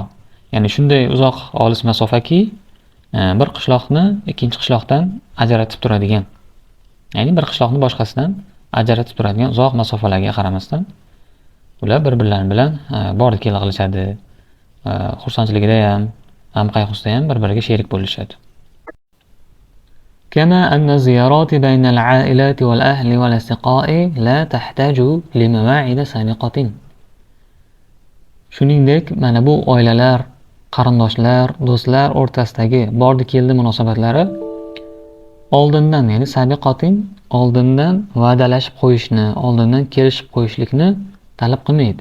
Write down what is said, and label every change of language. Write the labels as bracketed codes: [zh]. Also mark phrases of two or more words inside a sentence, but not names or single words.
[uz] Ya'ni shunday uzoq olis masofaki bir qishloqni ikkinchi qishloqdan ajratib turadigan. Ya'ni bir qishloqni boshqasidan ajratib turadigan uzoq masofalarga qaramasdan ular bir-birlari bilan bordi keldi qilishadi. Xursandchiligida ham, g'am qayg'usida ham bir-biriga sherik bo'lishadi. [ar] كما أن الزيارات بين العائلات والأهل والأصدقاء لا تحتاج لمواعيد سابقة. [uz] Shuningdek, mana bu oilalar, qarindoshlar, do'stlar o'rtasidagi bordi keldi munosabatlari oldindan, ya'ni sabiqatin, oldindan va'dalashib qo'yishni, oldindan kelishib qo'yishlikni talab qilmaydi.